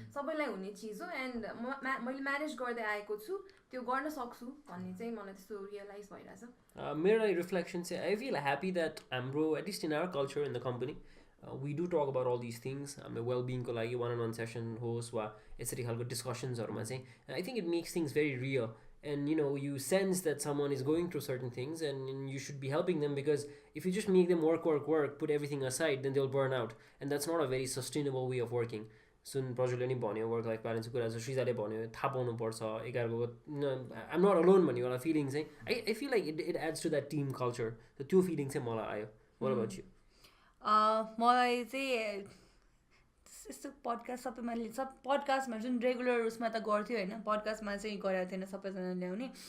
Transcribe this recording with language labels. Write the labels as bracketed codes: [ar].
[ne] सबैलाई हुने चिज हो एन्ड मैले म्यानेज गर्दै आएको छु, त्यो गर्न सक्छु भन्ने चाहिँ मलाई त्यस्तो रियलाइज भइरहेछ. मेरो रिफ्लेक्सन चाहिँ [en] I feel happy that हाम्रो at least in our culture in the company we do talk about all these things. [ne] हाम्रो वेलबिङको लागि one-on-one session होस् वा यसरी खालको डिस्कसन्सहरूमा चाहिँ [en] I think it makes things very real. And you sense that someone is going through certain things and you should be helping them, because if you just make them work, put everything aside, then they'll burn out, and that's not a very sustainable way of working. [ne] So Prajulले नि भन्यो work life ब्यालेन्सको कुरा, श्रीजाले भन्यो थाहा पाउनुपर्छ एघारको [en] I'm not alone [ne] भन्ने एउटा feeling चाहिँ [en] I feel like it adds to that team culture. [ne] So त्यो फिलिङ चाहिँ मलाई आयो. [en] What about you? [ne] मलाई चाहिँ यस्तो पडकास्ट सबै मैले पडकास्टमा जुन रेगुलर उसमा त गर्थ्यो होइन, पडकास्टमा चाहिँ गरेको थिएन सबैजना ल्याउने.